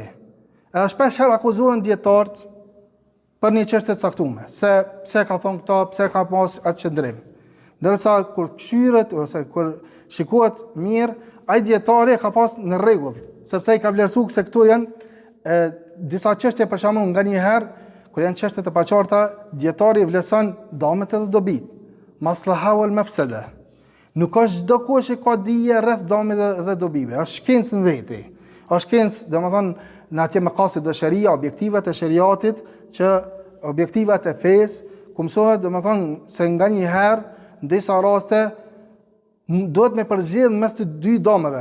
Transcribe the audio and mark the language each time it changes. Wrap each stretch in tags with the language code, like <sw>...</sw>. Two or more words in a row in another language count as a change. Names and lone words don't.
<sq>Edhe shpesh herë akuzohen dietarët për një çështje të caktuar, se pse ka thonë këto, pse ka pas atë qendrim. Ndërsa kur këshyret ose kur shikohet mirë, ai dietari ka pas në rregull, sepse ai ka vlerësuar se këto janë disa çështje për shembull nganjëherë kur janë çështje të paqarta, dietari vlerëson damet edhe dobit,</sq> <ar>المصلحة والمفسدة.</ar> <sq>Nuk është çdo kush që ka dije rreth dameve dhe dobive, është shkencë në veti. Është shkencë, domethënë në atje maqasid e sharia, objektivat e shariatit, që objektivat e fesë, ku mësohet domethënë se nganjëherë në disa raste duhet me përzgjedh mes të dy domeve.</sq>